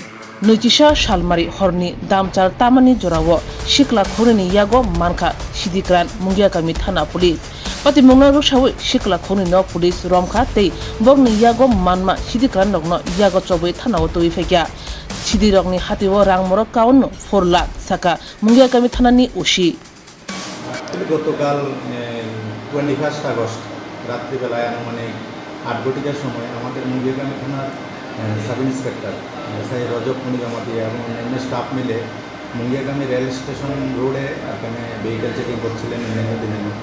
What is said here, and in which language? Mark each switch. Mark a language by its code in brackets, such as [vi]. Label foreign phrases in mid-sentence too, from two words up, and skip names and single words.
[trp] Nujisha Shalmari Horni Damchar Tamani Jorawo Sikla Khoroknwi Yago Manka Sidi Khwran Mungiakami Thana Police Pati Mungna Rushawi Sikla Khoroknwi no Police Romkha Tei Bogni Yago Manma Sidi Khwran Nokno Yago Chobui Thana Tui Fekya Sidi Rokni Hatiwo Rang Moro Kaun 4 lakh Saka Mungiakami Thanani Ushi [bn] গতকাল 21 আগস্ট রাত্রিবেলায় আনুমানিক 8 ঘটিকার সময় আমাদের মুঙ্গিয়াকামি থানার [en] sub inspector SI [bn] রজব মুনিগামাতি এবং অন্যান্য স্টাফ মিলে মুঙ্গিয়াকামি [en] rail station road [bn] এখানে [en] vehicle checking [bn] করছিলেন অন্যান্য দিনের মতো।